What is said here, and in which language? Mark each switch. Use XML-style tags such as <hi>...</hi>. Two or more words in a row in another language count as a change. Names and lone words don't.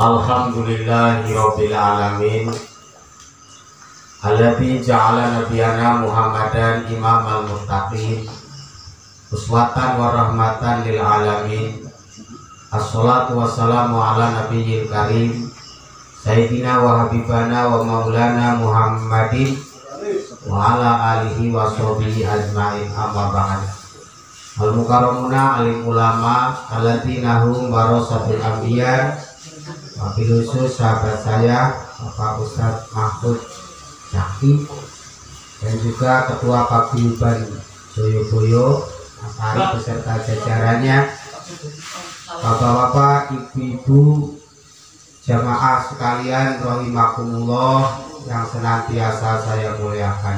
<ar>الحمد لله رب العالمين الذي جعل نبينا محمدا إمام المتقين أسوة ورحمة للعالمين. الصلاة والسلام على النبي الكريم سيدنا وحبيبنا ومولانا محمد وعلى آله وصحبه أجمعين أما بعد. المكرمون عالم علماء الذين هم ورثة الأنبياء وبالخصوص</ar> <id>sahabat saya Bapak Ustadz Mahfud Syakhi dan juga Ketua Paguyuban Joyoboyo Mas Ari beserta jajarannya, bapak-bapak, ibu-ibu, jamaah sekalian rahimakumullah yang senantiasa saya muliakan.</id>